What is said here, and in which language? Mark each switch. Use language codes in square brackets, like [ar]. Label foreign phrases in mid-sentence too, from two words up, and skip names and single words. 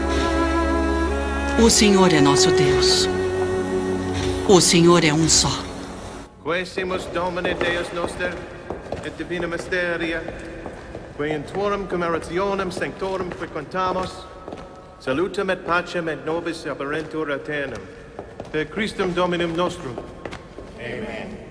[pt] O Senhor é nosso Deus. O Senhor é um só. [la] Quaesimus Domine Deus noster, et divina mysteria, que in tuorum commemorationem sanctorum frequentamus, salutem et pacem et nobis apparentur aeternum, per Christum Dominum nostrum. Amen.